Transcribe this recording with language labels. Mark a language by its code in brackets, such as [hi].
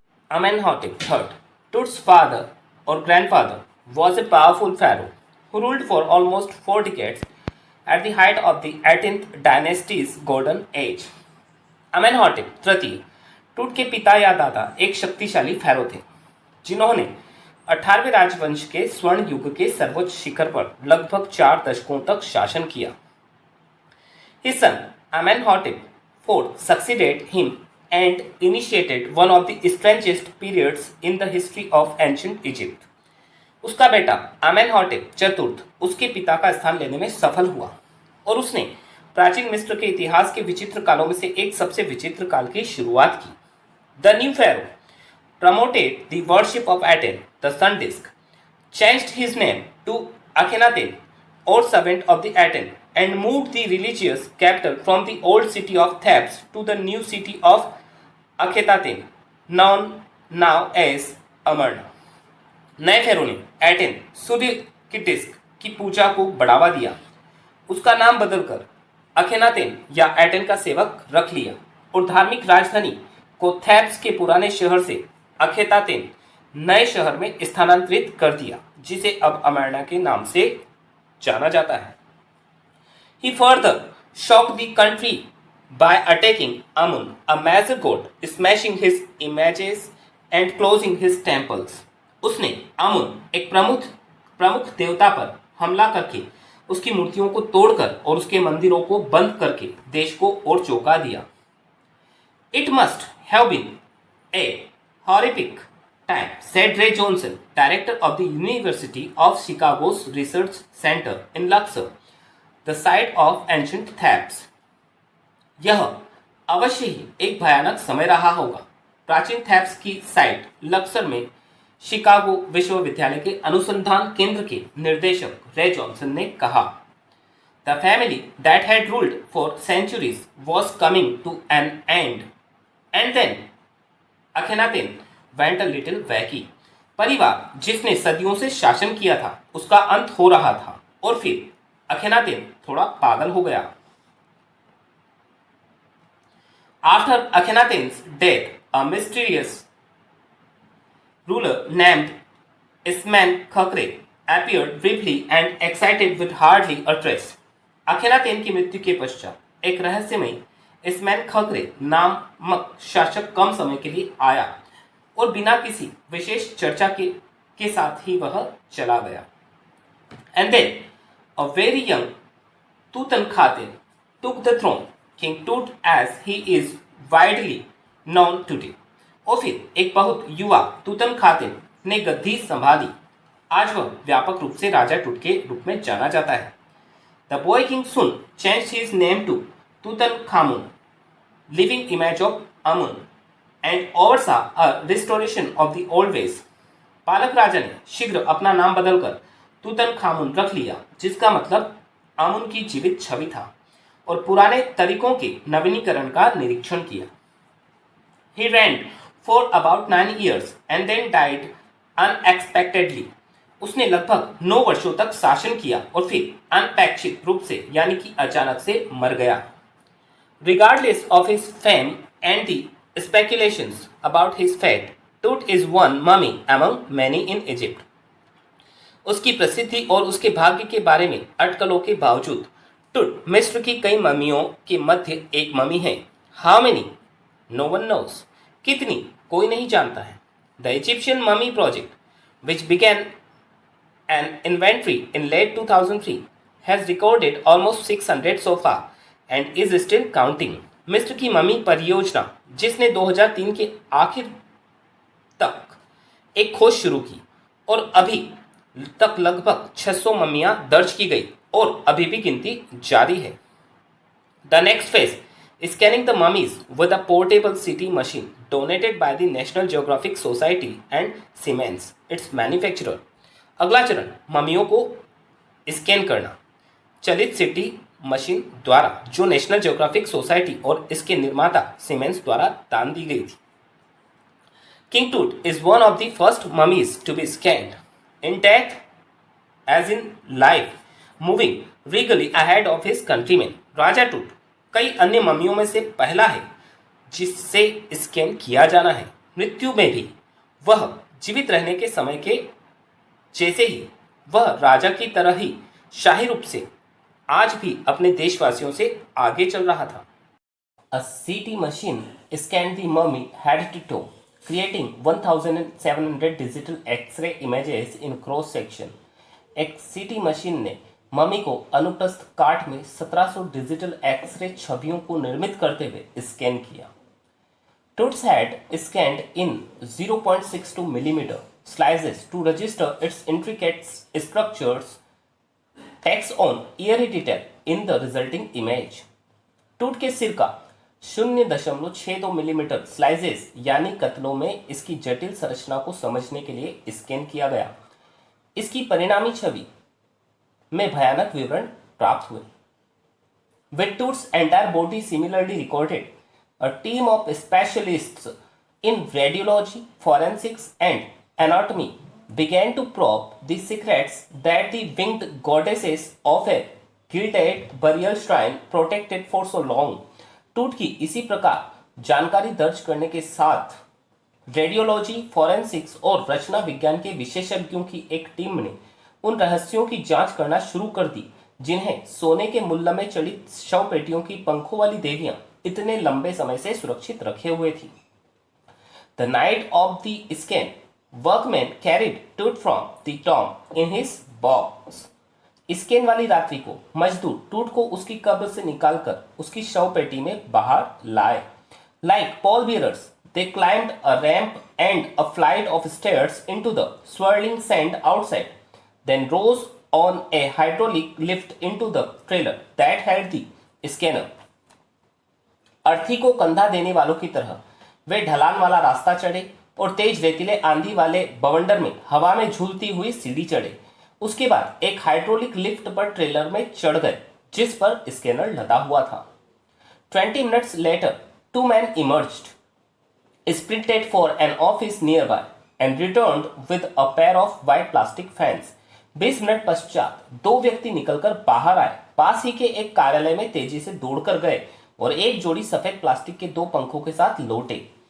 [en] Amenhotep III, Tut's father or grandfather, was a powerful pharaoh who ruled for almost 4 decades at the height of the 18th dynasty's golden age. [hi] अमेनहॉटेप तृतीय टूट के पिता या दादा एक शक्तिशाली pharaoh थे जिन्होंने 18वें राजवंश के स्वर्ण युग के सर्वोच्च शिखर पर लगभग 4 दशकों तक शासन किया. [en] His son Amenhotep IV succeeded him and initiated one of the strangest periods in the history of ancient Egypt. [hi] उसका बेटा अमेनहॉटेप चतुर्थ उसके पिता का स्थान लेने में सफल हुआ और उसने प्राचीन मिस्र के इतिहास के विचित्र कालों में से एक सबसे विचित्र काल की शुरुआत की. [en] The new pharaoh promoted the worship of Aten, the sun disk, changed his name to Akhenaten, or servant of the Aten, and moved the religious capital from the old city of Thebes to the new city of Akhetaten, known now as Amarna. [hi] नए फेरो ने attain सूर्य की disc की पूजा को बढ़ावा दिया. उसका नाम बदलकर अखेनातेन या एटेन का सेवक रख लिया और धार्मिक राजधानी को थेब्स के पुराने शहर से अखेतातेन नए शहर में स्थानांतरित कर दिया जिसे अब अमरना के नाम से जाना जाता है. [en] He further shocked the country by attacking Amun, a major god, smashing his images and closing his temples. [hi] उसने अमुन एक प्रमुख देवता पर हमला करके उसकी मूर्तियों को तोड़कर और उसके मंदिरों को बंद करके देश को और चौंका दिया. [en] It must have been a horrific time, said Ray Johnson, director of the University of Chicago's Research Center in Luxor, the site of ancient Thebes. [hi] यह अवश्य ही एक भयानक समय रहा होगा. प्राचीन थेब्स की साइट लक्सर में शिकागो विश्वविद्यालय के अनुसंधान केंद्र के निदेशक रे जॉनसन ने कहा. [en] The family that had ruled for centuries was coming to an end then Akhenaten went a little wacky. [hi] परिवार जिसने सदियों से शासन किया था उसका अंत हो रहा था और फिर अखेनातेन थोड़ा पागल हो गया. [en] After Akhenaten's death a mysterious ruler named Ismen Khakre appeared briefly and excited with hardly a trace. [hi] अखेनातेन की मृत्यु के पश्चात एक रहस्यमयी इस्मैन खकरे नामक शासक कम समय के लिए आया और बिना किसी विशेष चर्चा के साथ ही वह चला गया. [en] And then a very young Tutankhaten took the throne, King Tut as he is widely known today. [hi] और फिर एक बहुत युवा तुतनखातेन ने गद्दी संभाली. आज वह व्यापक रूप से राजा टूट के रूप में जाना जाता है. [en] The boy king soon changed his name to Tutankhamun, living image of Amun, and oversaw a restoration of the old ways. [hi] पालक राजा ने शीघ्र अपना नाम बदलकर तुतनखामुन रख लिया जिसका मतलब अमुन की जीवित छवि था और पुराने तरीकों के नवीनीकरण का निरीक्षण किया. [en] He reigned for about 9 years and then died unexpectedly. [hi] उसने लगभग 9 वर्षों तक शासन किया और फिर अनपेक्षित रूप से यानी कि अचानक से मर गया. [en] Regardless of his fame and the speculations about his fate, Tut is one mummy among many in Egypt. [hi] उसकी प्रसिद्धि और उसके भाग्य के बारे में अटकलों के बावजूद टुट मिस्र की कई ममियों के मध्य एक ममी है. [en] How many? No one knows. [hi] कितनी कोई नहीं जानता है. [en] The Egyptian mummy project which began an inventory in late 2003 has recorded almost 600 so far and is still counting. [hi] मिस्र की ममी परियोजना जिसने 2003 के आखिर तक एक खोज शुरू की और अभी तक लगभग 600 ममियां दर्ज की गई और अभी भी गिनती जारी है. [en] The next phase scanning the mummies with a portable CT machine donated by the National Geographic Society and Siemens, its manufacturer. [hi] अगला चरण ममियों को स्कैन करना चलित सीटी मशीन द्वारा जो नेशनल जियोग्राफिक सोसाइटी और इसके निर्माता सीमेंस द्वारा दान दी गई थी. [en] King Tut is one of the first mummies to be scanned, intact as in life, moving regally ahead of his countrymen. [hi] राजा टूट कई अन्य ममियों में से पहला है जिससे स्कैन किया जाना है. मृत्यु में भी वह जीवित रहने के समय के जैसे ही वह राजा की तरह ही शाही रूप से आज भी अपने देशवासियों से आगे चल रहा था। [en] A CT machine scanned the mummy head to toe, creating 1700 digital X-ray images in cross section. [hi] एक सीटी मशीन ने मम्मी को अनुप्रस्थ काट में 1700 डिजिटल एक्सरे छवियों को निर्मित करते हुए स्कैन किया। [en] Toots had scanned in 0.62 millimeter slices to register its intricate structures, text on eerie detail in the resulting image. [hi] टूट के सिर का 0.62 मिलीमीटर स्लाइसेस यानी कतलों में इसकी जटिल संरचना को समझने के लिए स्कैन किया गया। इसकी परिणामी छवि में भयानक विवरण प्राप्त हुए। [en] With Toots' entire body similarly recorded, a team of specialists in radiology, forensics, and anatomy began to probe the secrets that the winged goddesses of a gilded burial shrine protected for so long. [hi] टूट की इसी प्रकार जानकारी दर्ज करने के साथ radiology, forensics और रचना विज्ञान के विशेषज्ञों की एक टीम ने उन रहस्यों की जांच करना शुरू कर दी जिन्हें सोने के मुल्ल में चढ़ी शव पेटियों की पंखों वाली देवियां इतने लंबे समय से सुरक्षित रखे हुए थी। [en] The night of the scan, workmen carried Toot from the tomb in his box. [hi] Scan वाली रात्रि को मजदूर टूट को उसकी कब्र से निकालकर उसकी शव पेटी में बाहर लाए। [en] Like pall bearers, they climbed a ramp and a flight of stairs into the swirling sand outside, then rose on a hydraulic lift into the trailer that had the scanner. [hi] अर्थी को कंधा देने वालों की तरह वे ढलान वाला रास्ता चढ़े और तेज रेतीले आंधी वाले बवंडर में हवा में झूलती हुई सीढ़ी चढ़े। उसके बाद एक हाइड्रोलिक लिफ्ट पर ट्रेलर में चढ़ गए जिस पर स्कैनर लदा हुआ था। [en] 20 minutes later, two men emerged, sprinted for an office nearby, and returned with a pair of white plastic fans. [hi] 20 minute पश्चात दो व्यक्ति निकलकर बाहर आए, पास ही के एक कार्यालय में तेजी से दौड़कर गए और एक जोड़ी सफेद प्लास्टिक के दो पंखों के साथ लौटे।